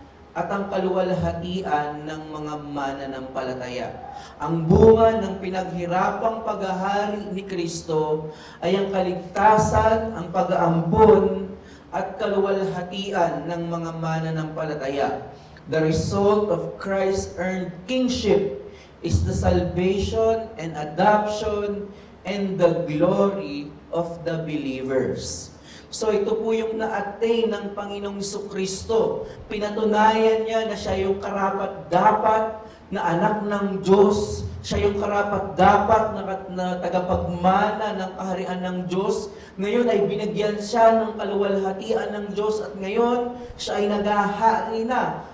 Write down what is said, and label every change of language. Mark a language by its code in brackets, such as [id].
[tl] at ang kaluwalhatian ng mga mananampalataya. Ang bunga ng pinaghirapang paghahari ni Kristo ay ang kaligtasan, ang pag-aambon, at kaluwalhatian ng mga mananampalataya. [en] The result of Christ's earned kingship is the salvation and adoption and the glory of the believers. [tl] So ito po yung na-attain ng Panginoong Jesucristo. Pinatunayan niya na siya yung karapat-dapat na anak ng Diyos. Siya yung karapat-dapat na tagapagmana ng kaharian ng Diyos. Ngayon ay binigyan siya ng kaluwalhatian ng Diyos at ngayon siya ay naghahari na.